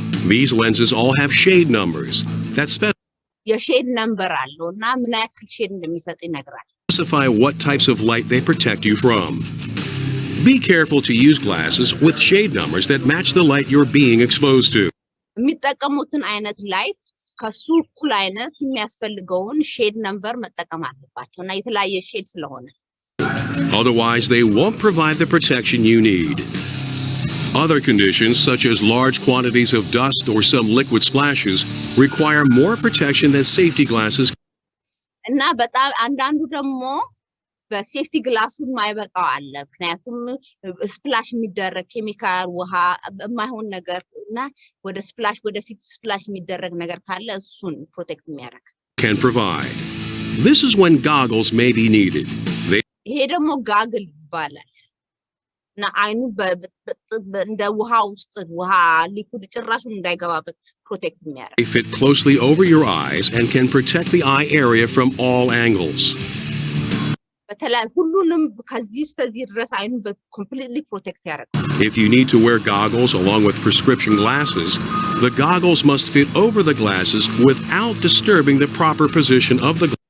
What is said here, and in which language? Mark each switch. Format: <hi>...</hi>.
<en>These lenses all have shade numbers that</en> <am>የሼድ ነምበር አለውና ምን ያክል ሼድ እንደሚሰጥ ይነግራል</am> <en>specify what types of light they protect you from. Be careful to use glasses with shade numbers that match the light you're being exposed to.</en> <am>የሚጠቀሙትን አይነት ላይት ከሱ እኩል አይነት የሚያስፈልገውን ሼድ ነምበር መጠቀም አለባቸውና የተለያየ ሼድ ስለሆነ</am> <en>Otherwise, they won't provide the protection you need. Other conditions, such as large quantities of dust or some liquid splashes, require more protection than safety glasses.</en> <am>እና በጣም አንዳንዱ ደግሞ በሴፍቲ ግላሱ ማይበቃው አለ ምክንያቱም ስፕላሽ የሚደረግ ኬሚካል ውሃ የማይሆን ነገር እና ወደ ስፕላሽ ወደፊት ስፕላሽ የሚደረግ ነገር ካለ እሱን ፕሮቴክት የሚያደርግ</am> <en>can provide. This is when goggles may be needed.</en> <am>ይሄ ደግሞ ጋግል ይባላል እና አይኑ እንደ ውሃ ውስጥ ውሃ ሊኩድ ጭራሹን እንዳይገባበት ፕሮቴክት የሚያደርግ</am> <en>They fit closely over your eyes and can protect the eye area from all angles.</en> <am>በተለይ ሁሉንም ከዚህ እስከዚህ ድረስ አይኑን</am> <en>completely protect</en> <am>ያደርጋል</am> <en>If you need to wear goggles along with prescription glasses, the goggles must fit over the glasses without disturbing the proper position of the</en>